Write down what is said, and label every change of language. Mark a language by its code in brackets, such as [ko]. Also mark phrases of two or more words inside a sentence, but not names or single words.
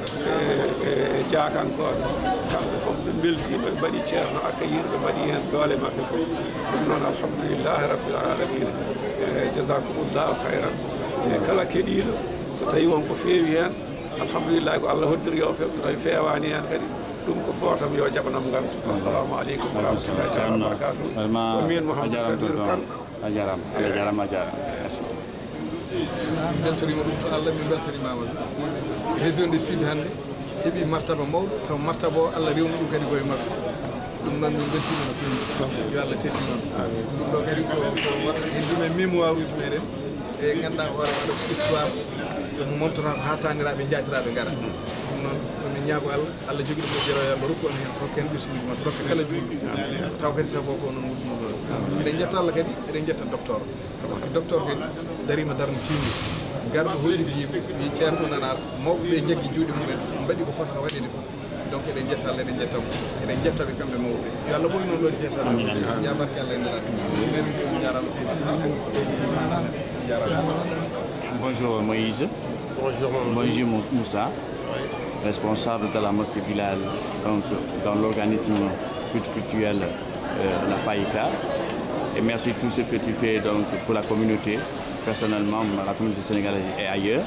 [ff] e Jakankoɓe kamɓe fof ɓe beltima ɓe mbaɗi ceerno accueillir ɓe mbaɗi hen doole mabɓe fof ɗum noon [ar] الحمد لله رب العالمين جزاكم الله خيرا [ff] e kala keɗiɗo so tawi wonko feewi hen alhamdulillahi ko Allah hoddiri yo few so tawi fewani hen kadi ɗum ko footam yo jaɓanam gantu [ar] السلام عليكم ورحمة الله تعالى وبركاته [ff] ko min Mouhamadou Kabir Kane a jarama Allah jarama a jarama min beltanima ɗum to Allah min beltanimama [fr] région de Sud [ff] hannde heeɓi martaba mawɗo taw martaba o Allah rewni ɗum kadi koye makko ɗum noon min beltima no fewi yo Allah tetti noon ɗum ɗo kadi ko waɗa heddume mémoire uji meɗen e ganduɗa hoore waɗa ko histoire mo montora ko ha taniraɓe jatiraɓe gara ɗum noon min ñaago Allah jogui ɗum jero Allah rokku on hen rokka hen ɓesguji mabɓe rokka kala julɓe taw kadi sago ko noon wurduno ɗon eɗen jetta Allah kadi eɗen jetta docteur [fr] par ce que [ff] docteur kadi darima darno timmi garɗo hollidi yimɓe wi ceerno nanar mawɓe ɓe jaggi juuɗe mumen mbaɗi ko fotata waɗede fof donc eɗen jetta Allah eɗen jettamo eɗen jettaɓe kamɓe mawɓe yo Allah ɓoy noon ɗon jeesal jabarke Allah e nelaɗo merci on jarama [fr] Bonjour Moïse. Bonjour Bonjour Moussa, responsable de la mosquée Bilal, donc dans l'organisme culturel la FAICA. Et merci tout ce que tu fais donc pour la communauté, personnellement, la communauté sénégalaise et ailleurs.